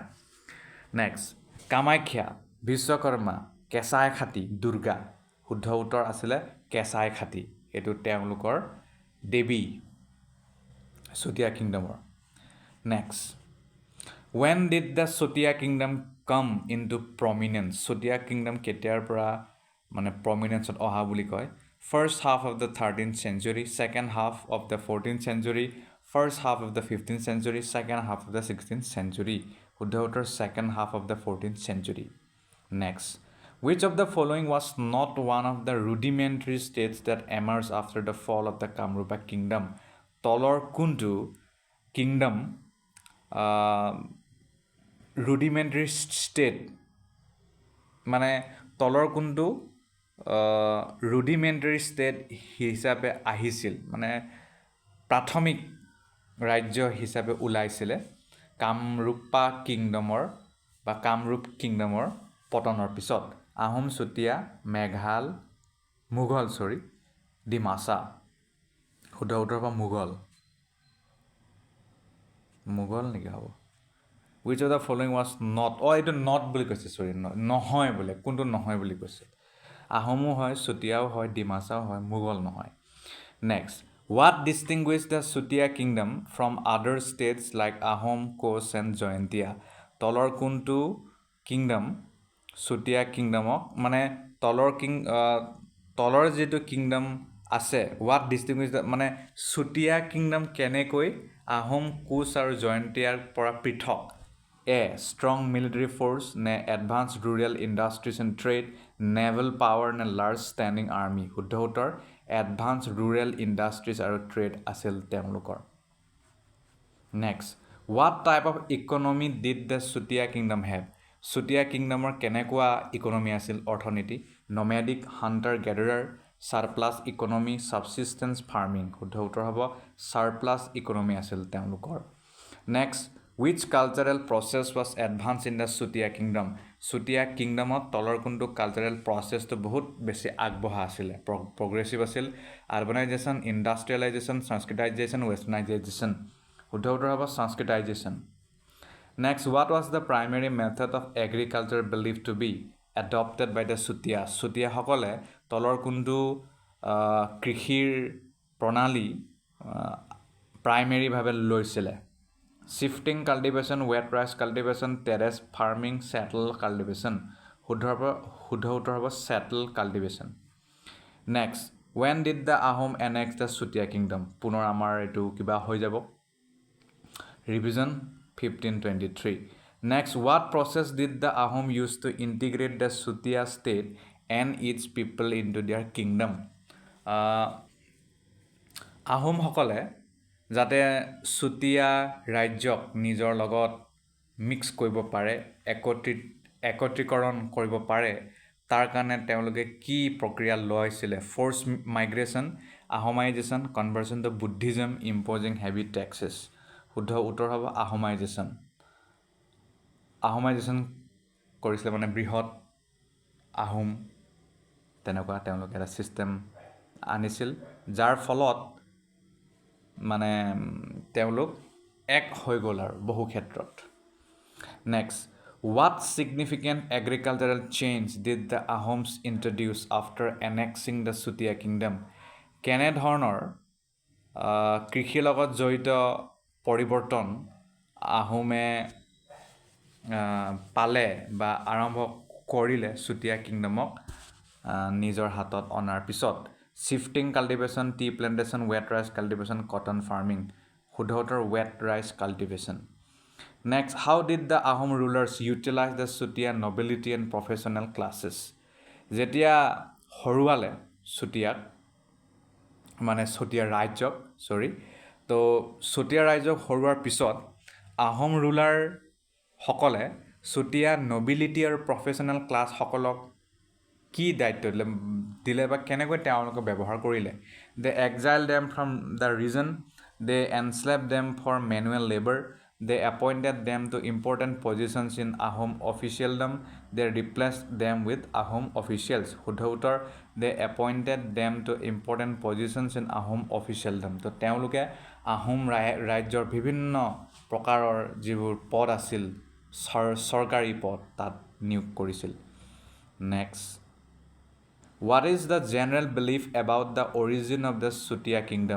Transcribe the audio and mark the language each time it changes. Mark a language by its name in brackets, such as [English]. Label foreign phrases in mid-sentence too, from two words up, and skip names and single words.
[Assamese] নেক্সট, কামাখ্যা, বিশ্বকৰ্মা, কেঁচাই খাতি, দুৰ্গা. শুদ্ধ উত্তৰ আছিলে কেঁচাই খাতি. এইটো তেওঁলোকৰ দেৱী চুতীয়া কিংডমৰ. নেক্সট, [English] when did the Sutia kingdom come into prominence? [Assamese] Sutia kingdom কেতিয়াৰ পৰা মানে প্ৰমিনেন্সত অহা বুলি কয়? [English] First half of the 13th century, second half of the 14th century, first half of the 15th century, second half of the 16th century. [Assamese] শুদ্ধ উত্তৰ [English] second half of the 14th century. Next, which of the following was not one of the rudimentary states that emerged after the fall of the Kamrupa kingdom? [Assamese] তলৰ কোনটো [English] kingdom rudimentary state [Assamese] মানে তলৰ কোনটো [English] rudimentary state [Assamese] হিচাপে আহিছিল মানে প্ৰাথমিক ৰাজ্য হিচাপে ওলাইছিলে কামৰূপা কিংডমৰ বা কামৰূপ কিংডমৰ পতনৰ পিছত আহোম চুতীয়া মোগল ডিমাছা শুদ্ধ উত্তৰ হ'ব মোগল নেকি হ'ব [English] which of the following was not [Assamese] এইটো not বুলি কৈছে নহয় বোলে কোনটো নহয় বুলি কৈছে আহোমো হয় চুতীয়াও হয় ডিমাছাও হয় মোগল নহয় [English] next what distinguished the Sutia kingdom from other states like Ahom, Koch and Jaintia [Assamese] তলৰ কোনটো কিংডম চুতীয়া কিংডমক মানে তলৰ যেটো কিংডম আছে [English] what distinguished [Assamese] মানে চুতীয়া কিংডম কেনেকৈ আহোম কোচ আৰু জয়ন্তীয়াৰ পৰা পৃথক A. [English] Strong military force, ne advanced rural industries and trade, naval power, ne large standing army. [Assamese] শুদ্ধ উত্তৰ [English] advanced rural industries [Assamese] আৰু trade আছিল তেওঁলোকৰ [English] Next, what type of economy did the Sutia kingdom have? [Assamese] Sutia kingdomৰ কেনেকুৱা economy আছিল অৰ্থনীতি [English] nomadic, hunter gatherer, surplus economy, subsistence farming. [Assamese] শুদ্ধ উত্তৰ হ'ব [English] surplus economy [Assamese] আছিল তেওঁলোকৰ [English] Next, which cultural process was advanced in the Sutia kingdom? [Assamese] Sutia kingdomত তলৰ কোনটো [English] cultural process [Assamese] তো বহুত বেছি আগবঢ়া আছিল progressive আছিল [English] urbanization, industrialization, Sanskritization, westernization. [Assamese] শুদ্ধ উত্তৰ হ'ব Sanskritization. [English] Next, what was the primary method of agriculture believed to be adopted by the Sutia? [Assamese] Sutia সকলে তলৰ কোনটো কৃষিৰ প্ৰণালী primary ভাৱে লৈছিলে [English] Shifting cultivation, wet rice cultivation, terrace farming, settle cultivation. [Assamese] শুদ্ধ উত্তৰ হ'ব [English] settle cultivation. Next, when did the Ahom annex the Sutia kingdom? [Assamese] পুনৰ আমাৰ এইটো কিবা হৈ যাব Revision 1523. [English] Next, what process did the Ahom use to integrate the Sutia state and its people into their kingdom? [Assamese] আহোম সকলে যাতে চুতীয়া ৰাজ্যক নিজৰ লগত মিক্স কৰিব পাৰে একত্ৰীকৰণ কৰিব পাৰে তাৰ কাৰণে তেওঁলোকে কি প্ৰক্ৰিয়া লৈছিলে [English] force migration Ahomization conversion to Buddhism imposing heavy taxes [Assamese] শুদ্ধ উত্তৰ হ'ব আহোমাইজেশন কৰিছিলে মানে বৃহৎ আহোম তেনেকুৱা তেওঁলোকে এটা সিস্টেম আনিছিল যাৰ ফলত মানে তেওঁলোক এক হৈ গ'ল আৰু বহু ক্ষেত্ৰত [English] Next, what significant agricultural change did the Ahoms introduce after annexing the Sutia kingdom? [Assamese] কেনে ধৰণৰ কৃষিৰ লগত জড়িত পৰিৱৰ্তন আহোমে পালে বা আৰম্ভ কৰিলে চুতীয়া কিংডমক নিজৰ হাতত অনাৰ পিছত [English] Shifting cultivation, tea plantation, wet rice cultivation, cotton farming. [Assamese] শুদ্ধ উত্তৰ [English] wet rice cultivation. Next, how did the Ahom rulers utilize the Sutia nobility and professional classes? [Assamese] যেতিয়া হৰুৱালে চুতীয়াক মানে চুতীয়া ৰাজ্যক তো চুতীয়া ৰাজ্যক হৰুৱাৰ পিছত আহোম ৰুলাৰ সকলে চুতীয়া নবিলিটি আৰু [English] professional class [Assamese] সকলক কি দায়িত্ব দিলে বা কেনেকৈ তেওঁলোকক ব্যৱহাৰ কৰিলে [English] they exiled them from the region they enslaved them for manual labor they appointed them to important positions in Ahom officialdom they replaced them with Ahom officials [Assamese] শুদ্ধ উত্তৰ [English] they appointed them to important positions in Ahom officialdom [Assamese] তো তেওঁলোকে আহোম ৰাজ্যৰ বিভিন্ন প্ৰকাৰৰ যিবোৰ পদ আছিল চৰকাৰী পদ তাত নিয়োগ কৰিছিল [English] Next, what is the general belief about the origin of the Sutia kingdom?